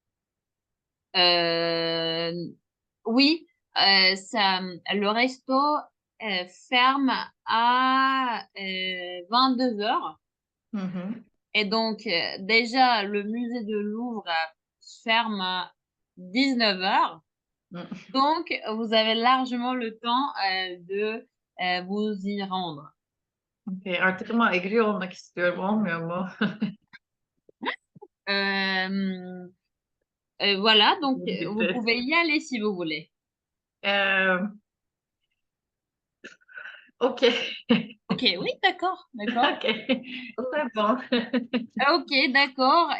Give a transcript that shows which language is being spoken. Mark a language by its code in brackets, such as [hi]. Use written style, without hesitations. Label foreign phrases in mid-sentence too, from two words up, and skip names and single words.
[fr] Euh, oui, le resto ferme à 22 heures. Mhm. Et donc, déjà, le musée de Louvre ferme à 19 heures. Mm. Donc, vous avez largement le temps de vous y rendre. [tr] Okay, artık ama agree olmak istiyorum, olmuyor mu? [fr] Euh, voilà, donc vous [tr] Bitti. [fr] pouvez y aller si vous voulez. Euh, ok. Ok, oui, d'accord, d'accord. Ok, c'est bon. Ok, d'accord.